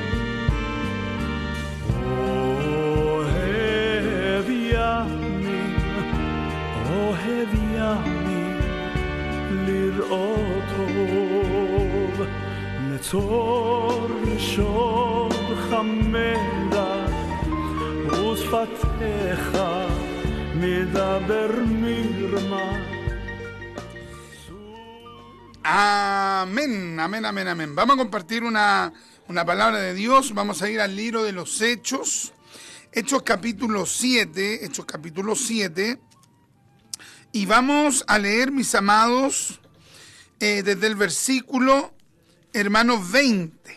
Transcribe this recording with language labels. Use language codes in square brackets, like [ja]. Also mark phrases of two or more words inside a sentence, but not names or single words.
[he] אוהב ימים לראות טוב נצור שור חמדה ושפתיך מדבר מרמה. [es] Amén. Vamos a compartir una palabra de Dios. Vamos a ir al libro de los Hechos. Hechos capítulo 7. Y vamos a leer, mis amados, desde el versículo, hermanos, 20.